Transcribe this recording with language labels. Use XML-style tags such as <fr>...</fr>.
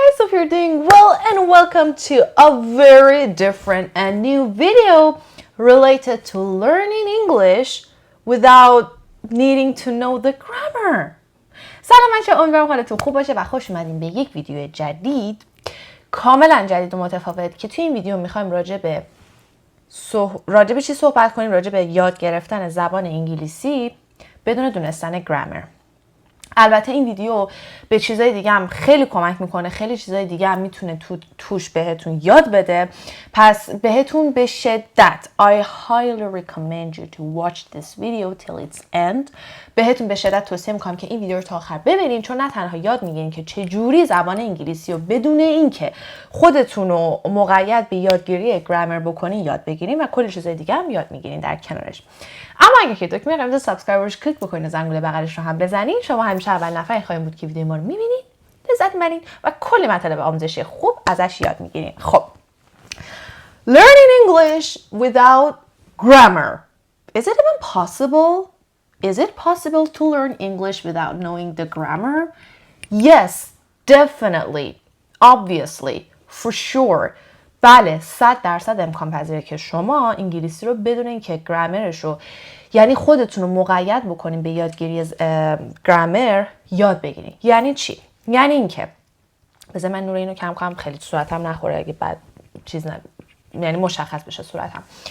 <en>and welcome to a very different and new video related to learning English without needing to know the grammar.</en> <fa>سلام بچه‌ها، امیدوارم حالتون خوب باشه و خوش اومدین به یک ویدیو جدید، کاملا جدید و متفاوت که توی این ویدیو میخوایم راجع به چی صحبت کنیم؟ راجع به یاد گرفتن زبان انگلیسی بدون دونستن گرامر. البته این ویدیو به چیزای دیگه هم خیلی کمک میکنه، خیلی چیزای دیگه هم میتونه توش بهتون یاد بده. پس بهتون به شدت</fa> <en>I highly recommend you to watch this video till its end.</en> <fa>بهتون به شدت توصیه میکنم که این ویدیو رو تا آخر ببینین، چون نه تنها یاد میگیرین که چجوری زبان انگلیسی رو بدون اینکه خودتون رو مقید به یادگیری گرامر بکنین یاد بگیرین و کلی چیزای دیگه هم یاد میگیرین در کنارش. اما اگه که دکمه قرمز سابسکرایبرش کلیک بکنین و زنگوله بغلش رو هم بزنین، شما همیشه اول نفر خواهیم بود که ویدیو ما رو میبینین، لذت میبرین و کلی مطالب آموزشی خوب ازش یاد میگیرین.</fa> <en>خب، learning English without grammar. Is it even possible? Is it possible to learn English without knowing the grammar? Yes, definitely, obviously, for sure.</en> <fa>بله، 100% امکان پذیره که شما انگلیسی رو بدون اینکه گرامرش رو، یعنی خودتون رو مقید بکنین به یادگیری گرامر، یاد بگیرین. یعنی چی؟ یعنی اینکه بذار من نور اینو کم کنم خیلی صورتم نخوره، اگه بعد چیز یعنی مشخص بشه صورتم.</fa>